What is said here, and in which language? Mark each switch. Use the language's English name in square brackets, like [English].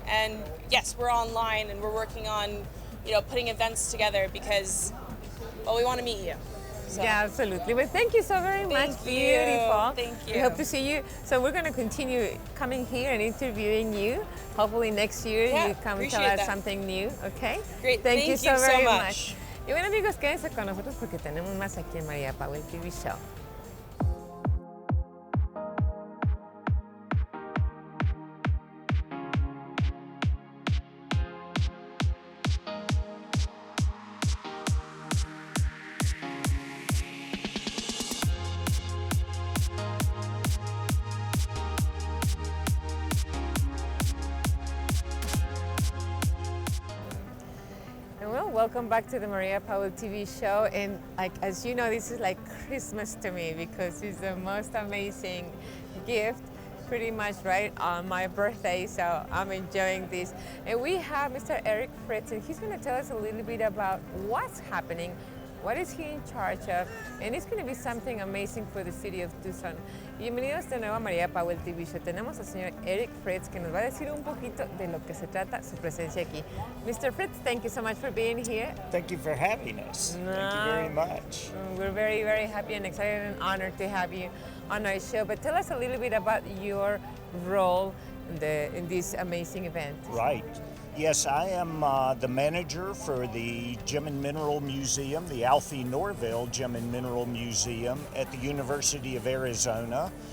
[English] And yes, we're online and we're working on, putting events together because, well, we want to meet you. So. Yeah, absolutely. Well, thank you so very much. Beautiful. Thank you. We hope to see you. So we're going to continue coming here and interviewing you. Hopefully next year you come and tell us something new. Okay? Great. Thank you so very much. [Spanish] Y bueno, amigos, quédense con nosotros porque tenemos más aquí en María Powell TV Show. [English] Welcome back to the Maria Powell TV show. And as you know, this is like Christmas to me because it's the most amazing gift, pretty much right on my birthday. So I'm enjoying this. And we have Mr. Eric Fritz, and he's going to tell us a little bit about what's happening, what is he in charge of, and it's going to be something amazing for the city of Tucson. [Spanish] Bienvenidos de nuevo a María Powell TV Show. Tenemos al señor Eric Fritz que nos va a decir un poquito de lo que se trata su presencia aquí. [English] Mr. Fritz, thank you so much for being here. Thank you for having us. Thank you very much. We're very, very happy and excited and honored to have you on our show. But tell us a little bit about your role in this amazing event. Right. Yes, I am the manager for the Gem and Mineral Museum, the Alfie Norville Gem and Mineral Museum at the University of Arizona.